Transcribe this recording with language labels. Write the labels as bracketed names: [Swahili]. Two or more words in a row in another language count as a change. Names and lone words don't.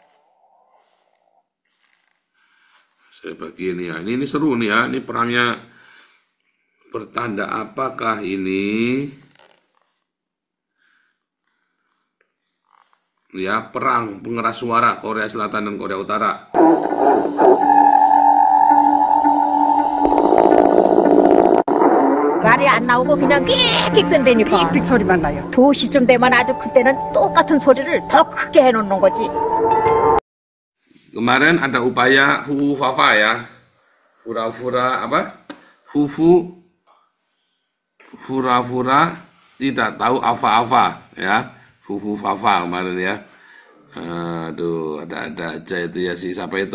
[Indonesian] Saya bagi ini ya, ini seru nih ya, ini perangnya pertanda apakah ini? Ya, perang pengeras suara Korea Selatan dan Korea Utara. [Korean] 말이 안 나오고 그냥 끽끽댄다니까. 삑삑 소리만 나요. 2시쯤 되면 아주 그때는 똑같은 소리를 더 크게 해놓는 거지. [Indonesian] Kemarin ada upaya Fufu Fafa ya, fura-fura apa? Fura-fura tidak tahu apa-apa ya, Fufu Fafa kemarin ya. Aduh, ada aja itu ya, si siapa itu?